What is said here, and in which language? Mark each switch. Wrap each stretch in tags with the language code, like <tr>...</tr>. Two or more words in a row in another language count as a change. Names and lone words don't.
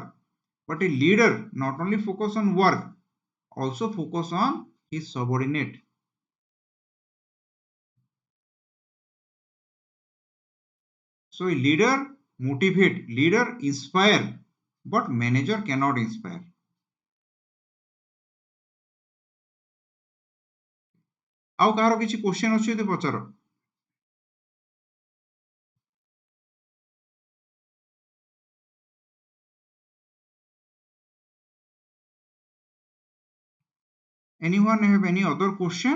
<en>But a leader not only focus on work, also focus on his subordinate. So a leader motivate, leader inspire, but manager cannot inspire.</en> <or>ଆଉ କାହାର କିଛି क्वेश्चन ଅଛି ଯଦି ପଚାର।</or> <en>Anyone have any other question?</en>